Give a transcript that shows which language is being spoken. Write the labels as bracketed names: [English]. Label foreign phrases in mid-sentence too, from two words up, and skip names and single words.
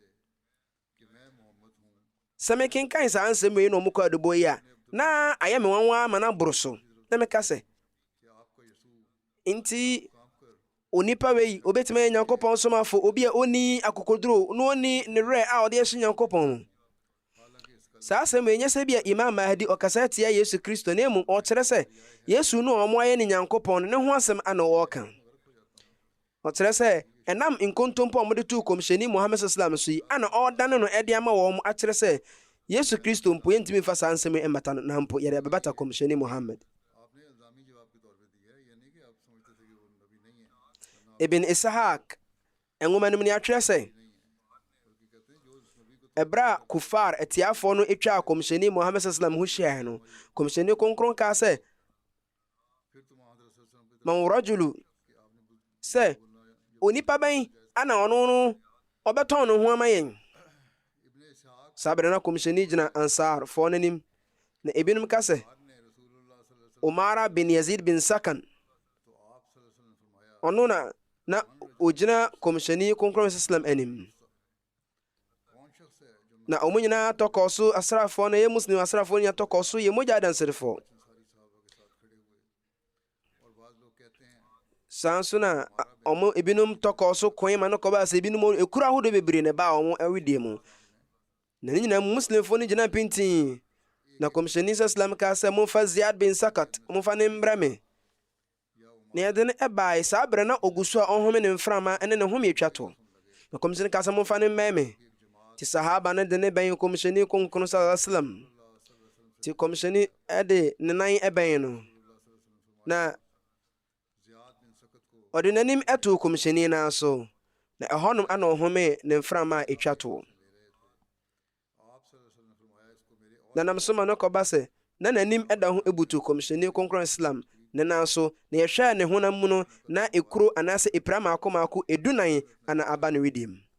[Akan] Sɛ mekenkan saa nsɛm yi na ɔmo kɔ adobɔ yi a, na ayɛ me nwanwa ama no aboro so, na meka sɛ nti onipa wei obɛtumi yɛ Nyankopɔn somafo, obi a ɔni akokoduro na ɔni ne werɛ a ɔde ahyɛ Nyankopɔn mu. Saa asɛm yi nyɛ sɛ bi a Imam Mahdi ɔkasa tia Yesu Kristo, na mmom ɔkyerɛ sɛ Yesu no a ɔmo ayɛ ne Nyankopɔn no ne ho asɛm ana wɔɔka. Ɔkyerɛ sɛ ɛnam nkontompo a ɔmode too kɔmhyɛni Muhammad [Arabic] صلى الله عليه وسلم [Akan] so yi ana ɔdane no ɛde ama wɔn akyerɛ sɛ Yesu Kristo mpo yɛntumi mfa saa nsɛm yi mmata no, na mpo yɛde bɛbata kɔmhyɛni Muhammad. Ibn Ishaq nwoma no mu ni atwerɛ sɛ ɛberɛ a kufar atiafoɔ no atwa kɔmhyɛni Muhammad [Arabic] صلى الله عليه وسلم [Akan] ho hyia no, kɔmhyɛni kronkron kaa sɛ [Arabic] من رجل, [Akan] sɛ onipa bɛn ana ɔno no ɔbɛtɔn ne ho ama yɛn. Saa bere na kɔmhyɛni gyina Ansarfoɔ n'anim, na ebinom ka sɛ Umara bin Yazid bin Sakan, ɔno na ogyina kɔmhyɛni kronkron [Arabic] صلى الله عليه وسلم [Akan] anim. na ɔmo nyinaa tɔkɔ so asraafoɔ no ɛyɛ muslim asraafoɔ nyinaa tɔkɔ so yɛ mogya adanserefoɔ. saa nso na ɔmo ebinom tɔkɔ so koe ma no kɔbaa sɛ ebinom ekura ahodoɔ bebree na ɛbaa ɔmo awedeɛ mu, na ne nyinaa muslimfoɔ no gyina pintii. na kɔmhyɛni sɛ islam kaa sɛ momfa Ziyad bin Sakat momfa ne mbrɛ me, na yɛde no ɛbae. saa berɛ na ɔgu so a ɔhome ne mframa ɛne ne home atwa to, na kɔmhyɛni kaa sɛ momfa ne mmɛn me. nti sahaba no de ne bɛn kɔmhyɛni kronkron [Arabic] صلى الله عليه وسلم. [Akan] nti kɔmhyɛni ɛde ne nan ɛbɛn no, na ɔde n'anim ɛtoo kɔmhyɛni naa so, na ɛhɔnom ana ɔhome ne mframa a atwa to. na nam so ma no kɔba sɛ na n'anim ɛda ho ebutu kɔmhyɛni kronkron islam ne nan so, na yɛhwɛ ne honam mu no na ekuro anaasɛ epira maako maako edunan ana aba ne wedim.